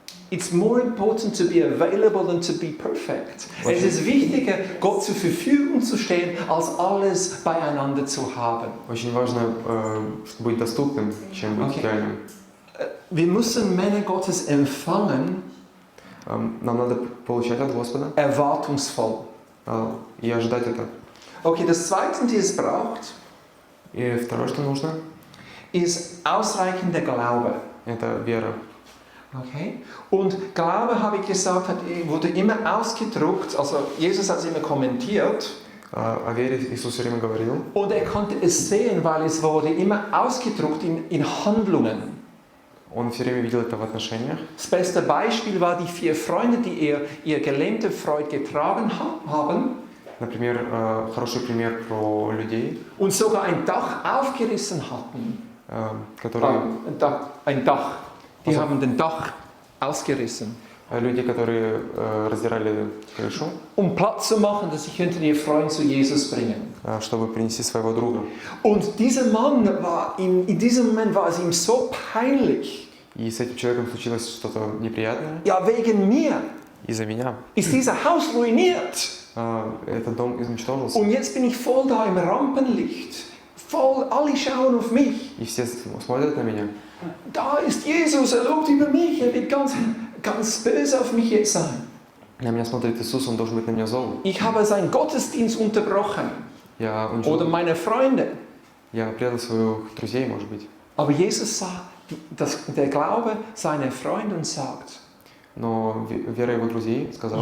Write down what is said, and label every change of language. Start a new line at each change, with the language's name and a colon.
English: It's more important to be available than to be perfect.
German: Es ist wichtiger, Gott zur Verfügung zu stehen, als alles beieinander zu haben.
Russian: Очень важно быть доступным, чем быть идеальным.
German: Wir müssen Männer Gottes empfangen,
Russian: Нам надо получать от Господа
German: erwartungsvoll.
Russian: и ожидать это.
German: Okay, das Zweite, die es braucht,
Russian: И второе, что нужно,
German: ist ausreichender Glaube.
Russian: это вера. Okay?
German: Und Glaube, habe ich gesagt, wurde immer ausgedruckt, also Jesus hat es immer kommentiert.
Russian: О вере Иисус все время говорил.
German: Und er konnte es sehen, weil es wurde immer ausgedruckt in Handlungen.
Russian: Он все время видел это в отношениях.
German: Das beste Beispiel war die 4 Freunde, die ihr gelähmte Freund getragen haben.
Russian: Например, хороший пример про людей,
German: Und sogar ein Dach aufgerissen hatten.
Russian: которые,
German: Ein Dach. Die haben den Dach ausgerissen.
Russian: люди, которые раздирали крышу,
German: Um Platz zu machen, dass sie könnten ihr Freund zu Jesus bringen.
Russian: чтобы принести своего друга.
German: Und dieser Mann war, in diesem Moment war es ihm so peinlich.
Russian: И с этим человеком случилось что-то неприятное.
German: Ja, wegen mir
Russian: Из-за меня.
German: ist dieser Haus ruiniert.
Russian: Этот дом изничтожился.
German: Und jetzt bin ich voll da im Rampenlicht. Voll, alle schauen auf mich.
Russian: И все смотрят на меня.
German: Da ist Jesus, er lobt über mich, er wird ganz böse auf mich jetzt sein.
Russian: На меня смотрит Иисус, Он должен быть на меня зол.
German: Ich habe seinen Gottesdienst unterbrochen. Oder meine Freunde.
Russian: Я предал своих друзей, может быть.
German: Aber Jesus sah der Glaube seiner Freunde und sagt,
Russian: Но вера его друзей сказала,